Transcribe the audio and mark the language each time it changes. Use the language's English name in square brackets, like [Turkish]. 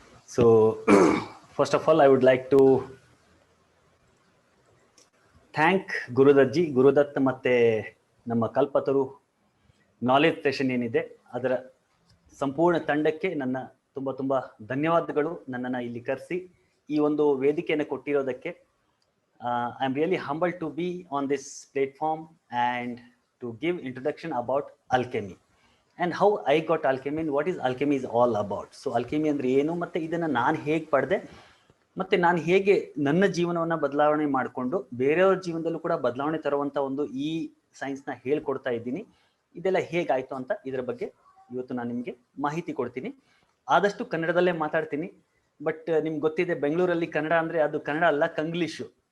[English] so first of all I would like to thank [Kannada] Gurudatt ಮತ್ತೆ ನಮ್ಮ ಕಲ್ಪತರು knowledge session ಏನಿದೆ ಅದರ ಸಂಪೂರ್ಣ ತಂಡಕ್ಕೆ ನನ್ನ ತುಂಬಾ ಧನ್ಯವಾದಗಳು. ನನ್ನನ್ನು ಇಲ್ಲಿ ಕರೆಸಿ ಈ ಒಂದು ವೇದಿಕೆಯನ್ನು ಕೊಟ್ಟಿರೋದಕ್ಕೆ [English] I am really humbled to be on this platform and to give introduction about alchemy and how I got alchemy and what is alchemy is all about. [Kannada] So alchemy ಅಂದ್ರೆ ಏನು, ಮತ್ತೆ ಇದನ್ನ ನಾನು ಹೇಗೆ ಪಡೆದೆ, ಮತ್ತೆ ನಾನು ಹೇಗೆ ನನ್ನ ಜೀವನವನ್ನ ಬದಲಾವಣೆ ಮಾಡಿಕೊಂಡು ಬೇರೆಯವ್ರ ಜೀವನದಲ್ಲೂ ಕೂಡ ಬದಲಾವಣೆ ತರುವಂತ ಒಂದು ಈ ಸೈನ್ಸ್ನ ಹೇಳ್ಕೊಡ್ತಾ ಇದ್ದೀನಿ. ಇದೆಲ್ಲ ಹೇಗಾಯ್ತು ಅಂತ ಇದರ ಬಗ್ಗೆ ಇವತ್ತು ನಾನು ನಿಮಗೆ ಮಾಹಿತಿ ಕೊಡ್ತೀನಿ. ಆದಷ್ಟು ಕನ್ನಡದಲ್ಲೇ ಮಾತಾಡ್ತೀನಿ. ಬಟ್ ನಿಮ್ಗೆ ಗೊತ್ತಿದೆ, ಬೆಂಗಳೂರಲ್ಲಿ ಕನ್ನಡ ಅಂದ್ರೆ ಅದು ಕನ್ನಡ ಅಲ್ಲ, ಕಂಗ್ಲೀಷು.